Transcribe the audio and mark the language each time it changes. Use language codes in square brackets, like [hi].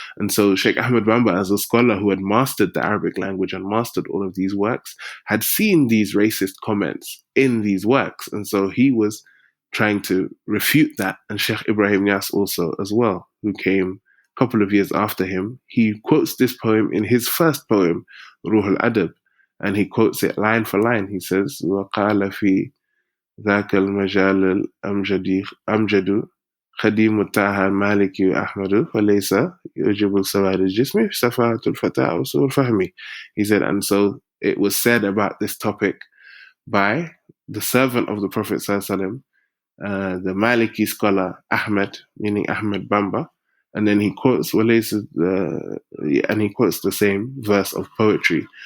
[en] And so Shaykh Ahmad Bamba, as a scholar who had mastered the Arabic language and mastered all of these works, had seen these racist comments in these works. And so he was trying to refute that. And Shaykh Ibrahim Yas also as well, who came a couple of years after him, he quotes this poem in his first poem, Ruh al-Adab, and he quotes it line for line. He says, [ar] وَقَالَ فِي ذَاكَ الْمَجَالِ الْأَمْجَدُ خديم الطه المالكي أحمد فليس يجب السواد الجسم صفاة الفتاة وسوء الفهم. [en] He said, and so it was said about this topic by the servant of the Prophet ﷺ, the Maliki scholar Ahmad, meaning Ahmad Bamba, and then he quotes and he quotes the same verse of poetry.